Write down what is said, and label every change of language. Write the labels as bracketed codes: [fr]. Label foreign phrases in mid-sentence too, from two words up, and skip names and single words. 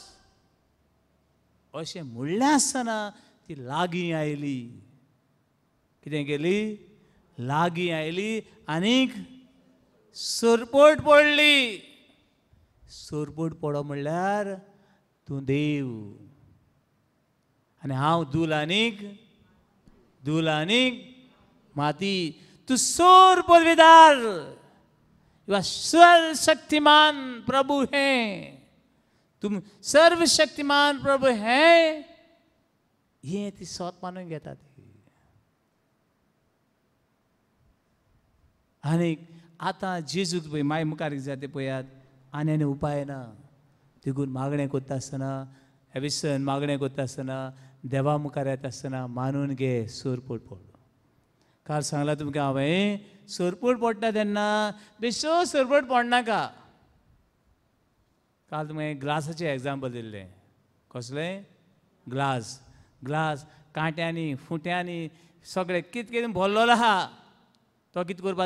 [kok] अशें म्हणलें आसतना ती लागीं आयली कितें केली लागीं आयली आनीक सोरपोट पडली सोरपोट पडो म्हणल्यार तूं देव आनी हांव दूल आनीक माती तू सोरपोट विदार [hi] सर्वशक्तिमान प्रभु है तुम सर्वशक्तिमान प्रभु है [kok] हे ती स्वत मानून घेतात आनीक आतां जेजूक पळय माय मुखार जाय ते पळयात आनी उपाय ना देखून मागणें करता आसतना विसन मागणें करता आसतना देवा मुखार येता आसतना मानून घे सोरपोट पड काल सांगला तुमकां हांवें सोरपोट पडटा तेन्ना बेश्टो सोरपोट पडनाका काल तुमकां ग्लासाचें एग्जाम्पल दिल्लें कसलें ग्लास कांट्यांनी फुट्यांनी सगळें कितें भरलेलो आहा तो कितें